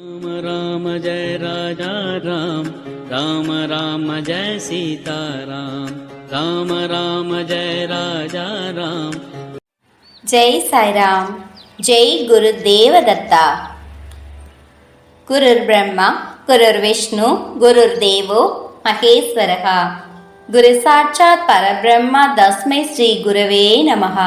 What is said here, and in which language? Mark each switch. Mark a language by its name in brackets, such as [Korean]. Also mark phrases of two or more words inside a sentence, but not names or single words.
[Hindi] राम राम जय राजा राम, राम राम जय सीता राम, राम राम जय राजा राम. [Tamil] ஜெய் சாய்ராம். ஜெய் குரு தேவதத்தா. [Sanskrit] गुरुर्ब्रह्मा गुरुर्विष्णुः गुरुर्देवो महेश्वरः. गुरुः साक्षात् परब्रह्म तस्मै श्री गुरवे नमः.